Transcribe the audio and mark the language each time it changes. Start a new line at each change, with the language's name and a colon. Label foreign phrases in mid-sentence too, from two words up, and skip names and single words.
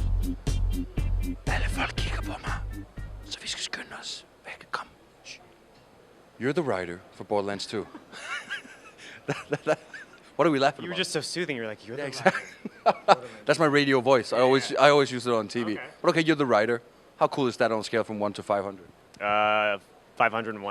Danish: Alle folk kigger på mig, så vi skal skynde os væk. Kom.
English: You're the writer for Borderlands 2. What are we laughing about? You were just so soothing. You're like, you're the exactly. That's my radio voice. I always use it on TV. Okay. But okay, you're the writer. How cool is that on a scale from 1 to 500? 501.